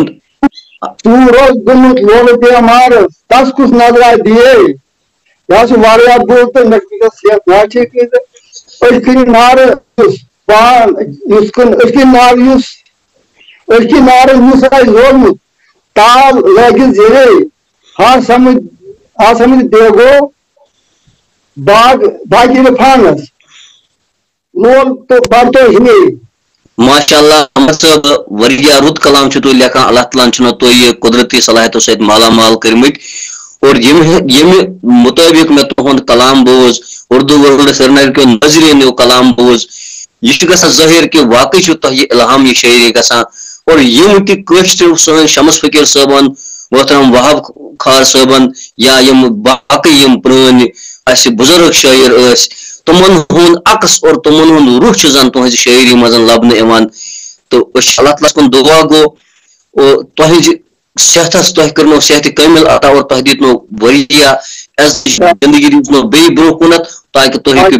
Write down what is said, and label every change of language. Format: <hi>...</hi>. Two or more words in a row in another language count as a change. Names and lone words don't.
<ks>توٗر اوس گوٚمُت لولہٕ بٮ۪مارس تس کُس نظرا دِیے یہِ حظ چھُ واریاہ بوٚڑ تہٕ مےٚ چھُ صحت ناٹھیٖک تہٕ أچھ کِنۍ نارٕ پان یُس کُن أچھ کِنۍ نارٕ یُس آسہِ لوگمُت تال لٲگِتھ زیرے ہا سمجھ دیگو باقی رفانس لول تہٕ برتو ہِنے. ماشاء اللہ احمد صٲب واریاہ رُت کلام چھُو تُہۍ لیکھان اللہ تعالیٰ ہن چھُنو تُہۍ یہِ قدرتی صلاحیتو سۭتۍ مالا مال کٔرمٕتۍ اور یمہ مطابق میں تہد کلام بوز</ks> <ur>اردو ورلڈ سرینگر کے ناظرین</ur> <ks>کلام بوز یہ گژھان ظاہر کہ واقعی تہ الہام یہ شاعری گژھان اور یم تہ کٲشر سن شمس فقیر صٲبن محترم وہاب خار صٲبن یا یم باقی یم پرٲنۍ اسہِ بزرگ شاعر ٲسۍ تمن ہُنٛد عکس اور تمن ہُنٛد روح چھُ زن تہنٛزِ شاعری منٛز لبنہٕ یِوان تو اللہ تعالیٰ کُن دعا گوٚو تہنٛزِ صحتس تہ کرنو صحت کامل عطا اور تہ دِتنو واریاہ زندگی دِتنو بیٚیہِ برونٛہہ کُنتھ تاکہ تُہۍ ہیٚکِو</ks>